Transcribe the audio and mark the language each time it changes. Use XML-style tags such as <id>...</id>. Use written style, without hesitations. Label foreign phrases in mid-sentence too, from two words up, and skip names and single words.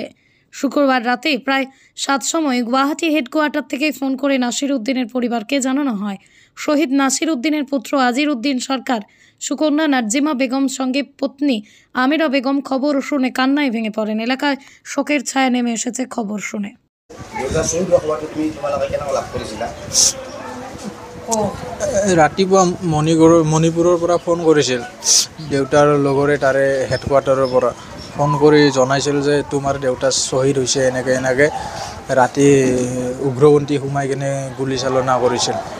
<bn>শুক্রবার রাতে প্রায় 7 সময় গুয়াহাটি হেডকোয়ার্টার থেকে ফোন করে নাসির উদ্দিনের পরিবারকে জানানো হয় শহীদ নাসির উদ্দিনের পুত্র আজির উদ্দিন সরকার সুকন্যা নার্জিমা বেগম সঙ্গে পত্নী আমিরা বেগম। খবর শুনে কান্নায় ভেঙে পড়েন। এলাকায় শোকের ছায়া নেমে এসেছে খবর শুনে।</bn> <as>ৰাতিপুৱা মণিপুৰৰ পৰা ফোন কৰিছিল দেউতাৰ লগৰে তাৰে হেডকোৱাৰ্টাৰৰ পৰা ফোন কৰি জনাইছিল যে তোমাৰ দেউতা শ্বহীদ হৈছে, এনেকৈ ৰাতি উগ্ৰপন্থী সোমাই কিনে গুলী চালনা কৰিছিল।</as>